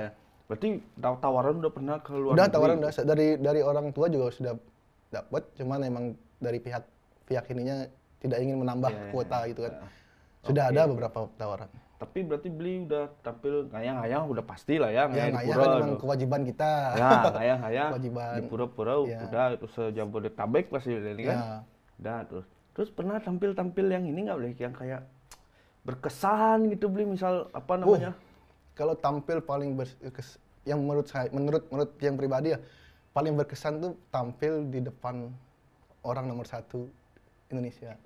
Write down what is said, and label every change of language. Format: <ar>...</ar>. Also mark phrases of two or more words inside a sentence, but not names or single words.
<id>Berarti tawaran udah pernah ke luar negeri? Udah tawaran udah dari orang tua juga sudah dapat, cuman emang dari pihak ininya tidak ingin menambah kuota gitu kan. Sudah ada beberapa tawaran. Tapi berarti beli udah tampil ngayang-ngayang udah pasti lah ya, ngayang di pura. Kan memang kewajiban kita. Ya, ngayang-ngayang. Kewajiban. Di pura-pura udah itu se-Jabodetabek pasti ini kan. Udah terus pernah tampil yang ini nggak boleh yang kayak berkesan gitu beli, misal apa namanya? Kalau tampil paling yang menurut yang pribadi ya paling berkesan tuh tampil di depan orang nomor 1 Indonesia.</id>